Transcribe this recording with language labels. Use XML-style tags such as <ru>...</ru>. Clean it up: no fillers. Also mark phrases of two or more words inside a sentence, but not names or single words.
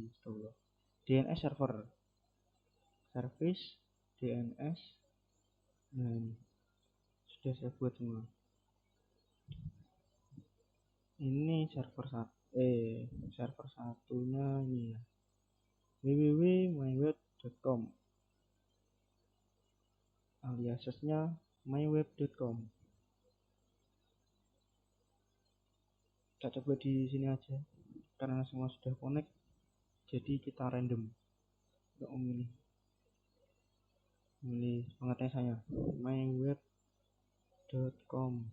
<en>DNS server. Service DNS.</en> <id>Nah, ini sudah saya buat semua. Ini server satunya ini ya, www.myweb.com, aliasnya myweb.com. Kita coba di sini aja karena semua sudah connect, jadi kita random untuk memilih pengertian saya myweb.com.</id>